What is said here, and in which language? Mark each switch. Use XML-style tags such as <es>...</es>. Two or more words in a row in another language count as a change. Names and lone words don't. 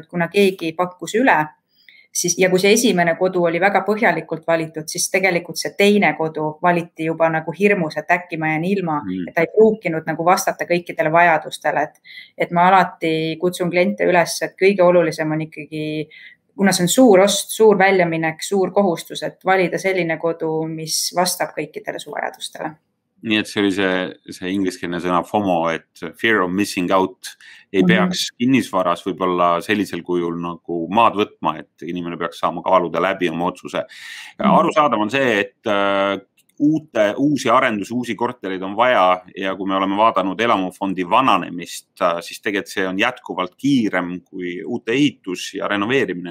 <et>kuna keegi pakkus üle, siis ja kui see esimene kodu oli väga põhjalikult valitud, siis tegelikult see teine kodu valiti juba nagu hirmus, et äkki ma jään ilma, et ta ei pruukinud nagu vastata kõikidele vajadustele, et ma alati kutsun kliente üles, et kõige olulisem on ikkagi kuna see on suur ost, suur väljaminek, suur kohustus, et valida selline kodu, mis vastab kõikidele su vajadustele. Nii et see oli see ingliskeelne sõna FOMO, et</et> <en>fear of missing out.</en> <et>Ei peaks kinnisvaras võib-olla sellisel kujul nagu maad võtma, et inimene peaks saama kaaluda läbi oma otsuse. Arusaadav on see, et uusi arendusi, uusi kortereid on vaja ja kui me oleme vaadanud elamufondi vananemist, siis tegelikult see on jätkuvalt kiirem kui uute ehitus ja renoveerimine.</et>